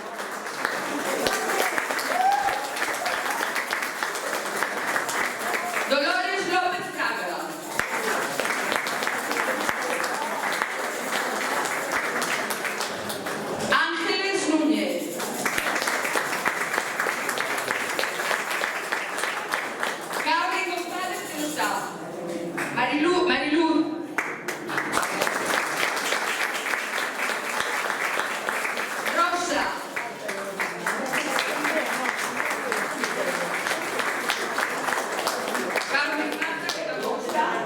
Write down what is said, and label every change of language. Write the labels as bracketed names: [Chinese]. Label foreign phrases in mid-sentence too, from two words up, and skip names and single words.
[Spanish] Dolores López Cágara. Ángeles Núñez. Carmen González Tenosa. Marilú. Rosa. Carmen Marta que tampoco está.